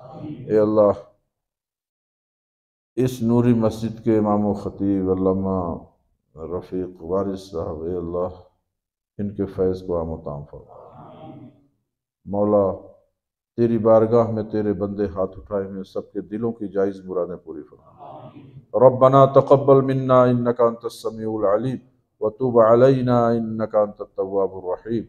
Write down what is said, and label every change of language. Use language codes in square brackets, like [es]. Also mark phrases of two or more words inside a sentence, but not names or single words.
[ur] اے اللہ، اس نوری مسجد کے امام و خطیب علامہ رفیق وارث صاحب، اے اللہ ان کے فیض کو عام تام فرما. مولا، تیری بارگاہ میں تیرے بندے ہاتھ اٹھائے ہوئے سب کے دلوں کی جائز مرادیں پوری فرما. [ar] ربنا تقبل منا إنك أنت السميع العليم وتب علينا إنك أنت التواب الرحيم.